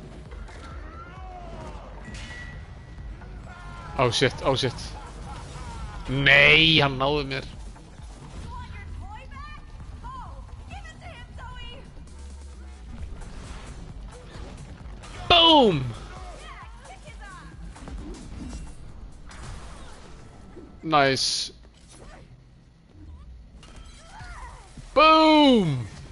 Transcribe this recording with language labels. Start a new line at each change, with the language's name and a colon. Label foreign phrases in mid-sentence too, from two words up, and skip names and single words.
English: Oh shit.
Icelandic: Nei, hann náði mér.
English: You want your toy back? Oh, give it to him, Zoe! Boom! Yeah, kick his ass! Nice. Boom!